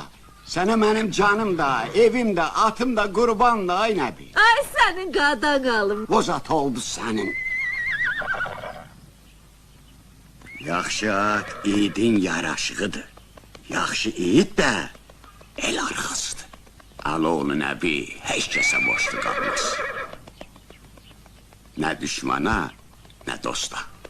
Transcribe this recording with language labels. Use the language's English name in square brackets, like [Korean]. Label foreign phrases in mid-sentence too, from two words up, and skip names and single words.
[Turkish] Sana benim canım da, evim de, atım da, kurban da ay nebi. [Azerbaijani] Ay senin qadan qalım. [Turkish] Bozat oldu senin. [Azerbaijani] Yaxşı at, yiğidin yaraşığıdır. [Turkish] Yaxşı yiğit de el arkasıdır. [Azerbaijani] Aloğlu Nəbi heç kəsə boşluq qalmaz. [Turkish] Ne düşmana, ne dosta.